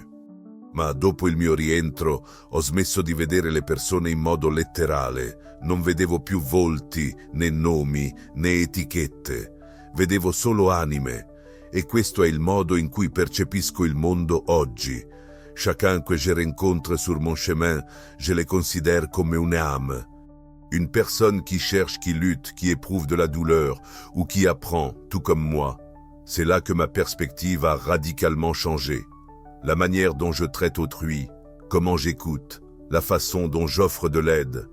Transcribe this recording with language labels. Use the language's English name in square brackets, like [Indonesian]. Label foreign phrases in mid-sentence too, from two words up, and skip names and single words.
[Italian] Ma dopo il mio rientro ho smesso di vedere le persone in modo letterale, non vedevo più volti, né nomi, né etichette, vedevo solo anime, e questo è il modo in cui percepisco il mondo oggi. [French] Chacun que je rencontre sur mon chemin, je le considère comme une âme. Une personne qui cherche, qui lutte, qui éprouve de la douleur, ou qui apprend, tout comme moi. C'est là que ma perspective a radicalement changé. La manière dont je traite autrui, comment j'écoute, la façon dont j'offre de l'aide.